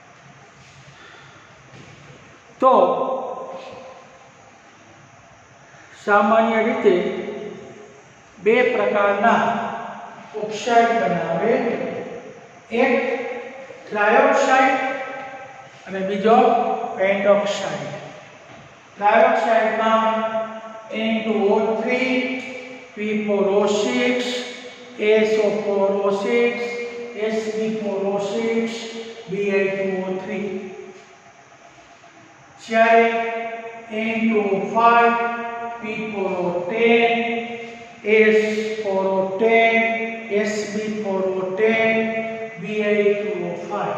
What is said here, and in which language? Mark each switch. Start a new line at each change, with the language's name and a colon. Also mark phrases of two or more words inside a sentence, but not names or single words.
Gujarati: તો સામાન્ય રીતે બે પ્રકારના ઓક્સાઇડ બનાવે, એક ટ્રાયોક્સાઇડ અને બીજો પેન્ટોક્સાઇડ. ટ્રાયોક્સાઇડમાં N2O3, P4O6, SO4O6, Sp4O6, Bi2O3. જ્યારે N2O5, P4O10, S4O10, Sp4O10, Bi2O5.